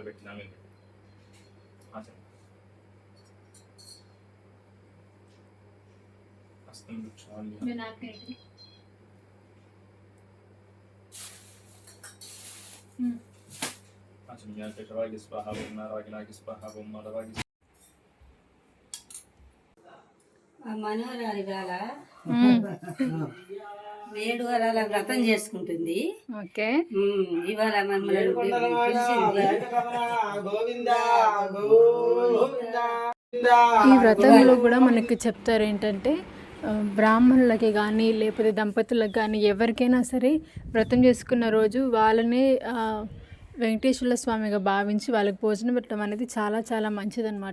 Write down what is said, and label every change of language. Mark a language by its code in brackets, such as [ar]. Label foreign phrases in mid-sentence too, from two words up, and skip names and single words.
[sa] हस्तं वृक्षाल्य आचम्याकेशवाय स्वाहा ओम नारायणाय स्वाहा ओम माधवाय [te] మనోహరాలు ఇవాళ 7 వారాల వ్రతం చేసుకుంటుంది. ఓకే, ఇవాళ మమ్మల్ని పిలిచింది. ఈ వ్రతంలో కూడా మనకి చెప్తారు ఏంటంటే బ్రాహ్మణులకి కానీ లేకపోతే దంపతులకు కానీ ఎవరికైనా సరే వ్రతం చేసుకున్న రోజు వాళ్ళనే వెంకటేశ్వర స్వామిగా భావించి వాళ్ళకి భోజనం పెట్టడం అనేది చాలా చాలా మంచిదన్నమాట.